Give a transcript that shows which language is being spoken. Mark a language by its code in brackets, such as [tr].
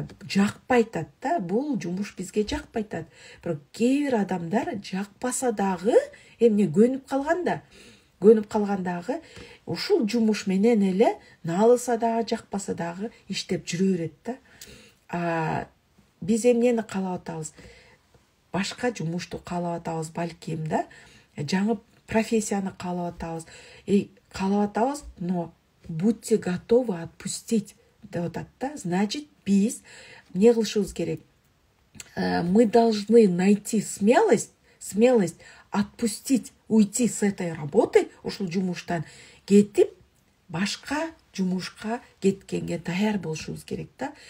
[ky] Жакпай атат да, бул жумуш бизге жакпай атат. Бирок кээ бир адамдар жакпаса дагы, эмне көнүп калган дагы ушул жумуш менен эле наалыса дагы, жакпаса дагы иштеп жүрө берет да. Биз эмнени каалап атабыз? Башка жумушту каалап атабыз балким да, жаңы профессияны каалап атабыз, [ru] но будьте готовы отпустить [ky] деп атат да. Значит, биз эмне кылышыбыз керек? [ru] Мы должны найти смелость отпустить, уйти с этой работы, [ky] ушул жумуштан кетип, башка жумушка кеткенге даяр болушубуз керек да.